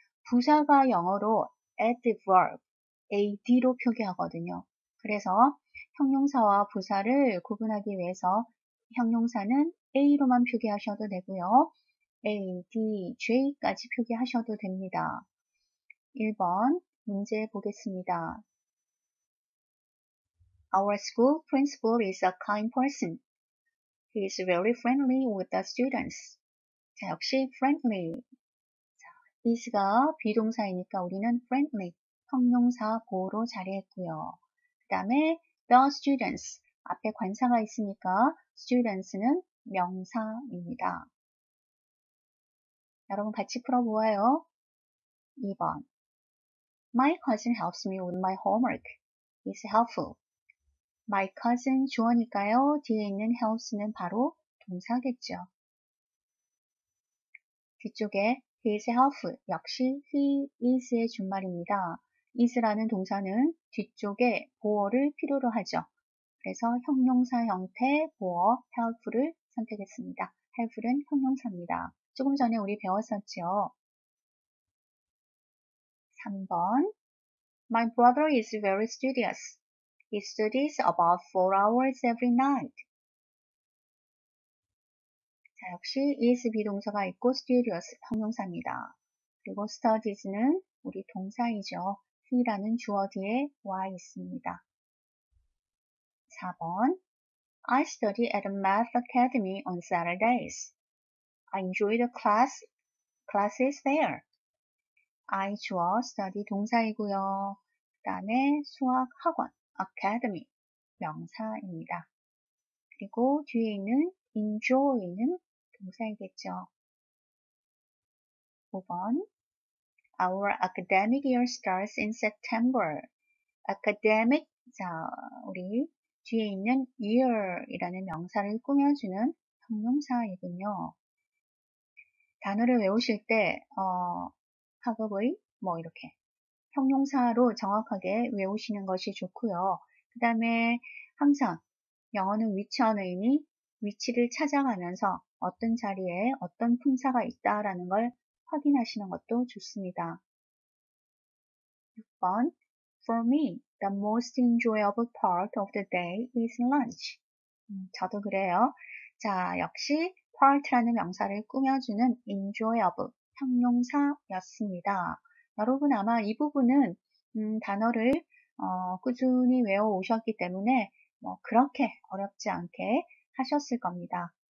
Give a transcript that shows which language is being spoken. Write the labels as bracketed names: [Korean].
[Korean] 부사가 영어로 adverb, ad로 표기하거든요. 그래서 형용사와 부사를 구분하기 위해서 형용사는 A로만 표기하셔도 되고요. adj까지 표기하셔도 됩니다. 1번 문제 보겠습니다. [English] Our school principal is a kind person. He is very friendly with the students. [Korean] 자, 역시 friendly. 자, is가 비동사이니까 우리는 friendly, 형용사 보호로 자리했고요. 그 다음에 the students, 앞에 관사가 있으니까 students는 명사입니다. 여러분 같이 풀어보아요. 2번. [English] My cousin helps me with my homework. He's helpful. My cousin [Korean] 주어니까요. 뒤에 있는 helps는 바로 동사겠죠. 뒤쪽에 [English] he is helpful [Korean] 역시 he is의 준말입니다. is라는 동사는 뒤쪽에 보어를 필요로 하죠. 그래서 형용사 형태 보어 helpful을 선택했습니다. helpful은 형용사입니다. 조금 전에 우리 배웠었죠. [English] 3번 My brother is very studious. He studies about 4 hours every night. [Korean] 자, 역시 is 비동사가 있고 studious 형용사입니다. 그리고 studies는 우리 동사이죠. he라는 주어 뒤에 와 있습니다. [English] 4번 I study at a math academy on Saturdays. I enjoy the classes there. [Korean] I 주어 study 동사이고요. 그 다음에 수학 학원 academy 명사입니다. 그리고 뒤에 있는 enjoy는 동사이겠죠. [English] 5번 Our academic year starts in September. [Korean] academic, 자, 우리 뒤에 있는 year이라는 명사를 꾸며주는 형용사이군요. 단어를 외우실 때 학업의 뭐 이렇게 형용사로 정확하게 외우시는 것이 좋고요. 그 다음에 항상 영어는 위치 언어이니 위치를 찾아가면서 어떤 자리에 어떤 품사가 있다라는 걸 확인하시는 것도 좋습니다. [English] 6번 For me, the most enjoyable part of the day is lunch. [Korean] 저도 그래요. 자, 역시 part라는 명사를 꾸며주는 enjoyable, 형용사였습니다. 여러분 아마 이 부분은 단어를 꾸준히 외워오셨기 때문에 그렇게 어렵지 않게 하셨을 겁니다.